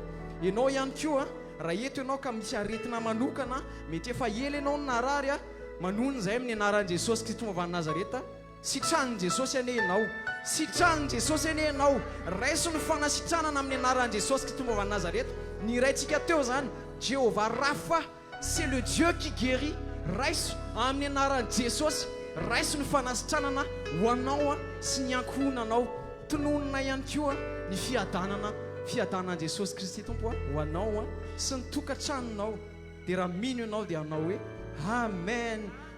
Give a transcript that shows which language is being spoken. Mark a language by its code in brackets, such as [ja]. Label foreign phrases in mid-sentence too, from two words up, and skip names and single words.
[mg] Ianao ihany koa raha eto ianao ka misy aretina manokana, mety efa ela ianao narary a, manonona izay amin'ny anaran'i Jesosy Kristy tomba avy any Nazareta. Sitranin' Jesosy ane ianao, sitranin' Jesosy ane ianao. Raiso ny fanasitranana amin'ny anaran'i Jesosy Kristy tomba avy any Nazareta. Ny raintsika teo zany, [fr] Jéhovah Rapha, c'est le Dieu qui guérit. [mg] Raiso amin'ny anaran'i Jesosy, raiso ny fanasitranana ho anao a sy ny ankohonanao. Tononona ihany koa ny fiadanan'i Jesosy Kristy tompo ho anao a sy ny tokantranonao. Dia raha mino ianao dia anao hoe amen.